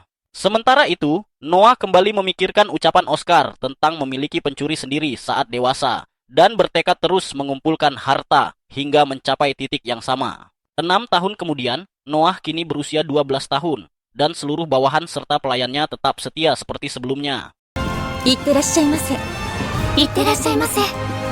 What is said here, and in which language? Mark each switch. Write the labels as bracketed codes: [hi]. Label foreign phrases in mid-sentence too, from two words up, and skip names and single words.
[id] Sementara itu, Noah kembali memikirkan ucapan Oscar tentang memiliki pencuri sendiri saat dewasa, dan bertekad terus mengumpulkan harta hingga mencapai titik yang sama. 6 tahun kemudian, Noah kini berusia 12 tahun, dan seluruh bawahan serta pelayannya tetap setia seperti sebelumnya. [ja] いってらっしゃいませ。いってらっしゃいませ。